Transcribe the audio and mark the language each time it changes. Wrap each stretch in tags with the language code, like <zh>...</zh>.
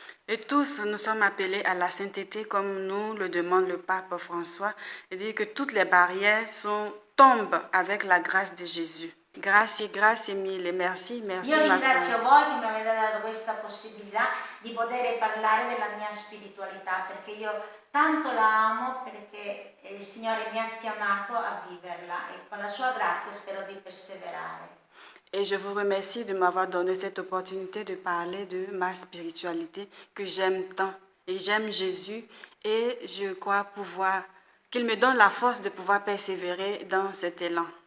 <fr>Et tous, nous sommes appelés à la sainteté comme nous le demande le pape François, et dit que toutes les barrières tombent avec la grâce de Jésus.</fr> <it>Grazie mille,</it> <fr>merci</fr> <it>Io ma sorella. ringrazio voi che mi avete dato questa possibilità di poter parlare della mia spiritualità, perché io tanto la amo, perché il Signore mi ha chiamato a viverla e con la sua grazia spero di perseverare.</it> <fr>Et je vous remercie de m'avoir donné cette opportunité de parler de ma spiritualité que j'aime tant. Et j'aime Jésus et je crois qu'il me donne la force de pouvoir persévérer dans cet élan.</fr>